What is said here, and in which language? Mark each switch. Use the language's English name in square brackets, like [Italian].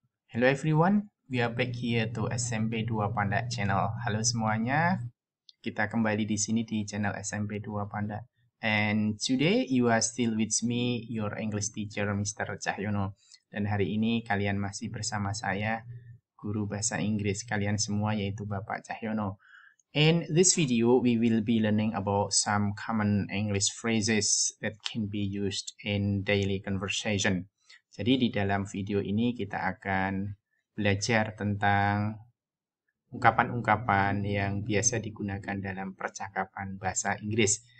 [English] Hello everyone, we are back here to SMP 2 Panda channel. [Indonesian] Halo semuanya, kita kembali di sini di channel SMP 2 Panda. [English] And today you are still with me, your English teacher Mr. Cahyono. [Indonesian] Dan hari ini kalian masih bersama saya, guru bahasa Inggris kalian semua yaitu Bapak Cahyono. [English] In this video, we will be learning about some common English phrases that can be used in daily conversation. [Indonesian] Jadi di dalam video ini kita akan belajar tentang ungkapan-ungkapan yang biasa digunakan dalam percakapan bahasa Inggris.